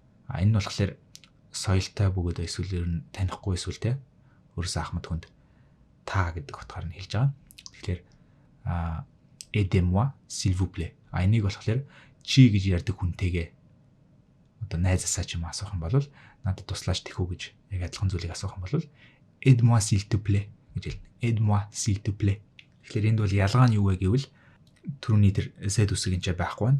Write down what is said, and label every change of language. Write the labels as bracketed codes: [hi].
[mn] Энэ нь болохоор соёлтой бөгөөд эсвэл ер нь танихгүй эсвэл те өөрөөсөө ахмад хүнд та гэдэг утгаар нь хэлж байгаа. Тэгэхээр [fr] aidez-moi s'il vous plaît. [mn] Энийг болохоор чи гэж ярьдаг хүнтэйгээ одоо найзаасаа ч юм асуух юм бол надад туслаач тэхүү гэж яг адилхан зүйлийг асуух юм бол [fr] aide-moi s'il te plaît [mn] гэж хэлнэ. [fr] Aide-moi s'il te plaît. [mn] Тэгэхээр энд бол ялгаа нь юу вэ гэвэл түрүүний тэр z үсэг энэ ч байхгүй байна.